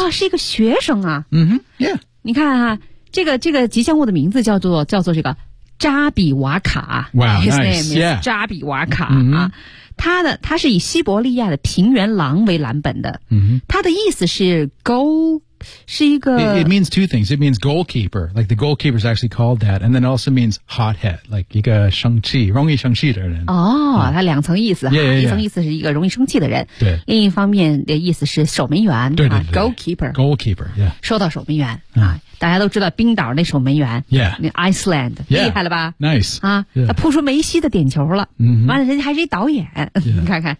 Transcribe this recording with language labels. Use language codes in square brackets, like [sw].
[zh] 啊是一个学生啊。 [en] Yeah. [zh] 你看啊这个吉祥物的名字叫做这个扎比瓦卡。 [en] Wow, His name nice, yeah. [zh] 扎比瓦卡。他是以西伯利亚的平原狼为蓝本的。他的意思是 goal, 是一个。 [en] It means two things. It means goalkeeper, like the goalkeeper is actually called that, and then it also means hothead, like 一个生气容易生气的人。 [zh] 哦、他两层意思。 [en] Yeah. [zh] 一层意思是一个容易生气的人。对。另一方面的意思是守门员。对。 [en] Goalkeeper。 Goalkeeper, yeah. [zh] 说到守门员。大家都知道冰岛那守门员 [en] yeah. Iceland, yeah. [zh] 厉害了吧 [en] Nice. [zh] 啊、他扑出梅西的点球了、完了人家还是一导演、你看看、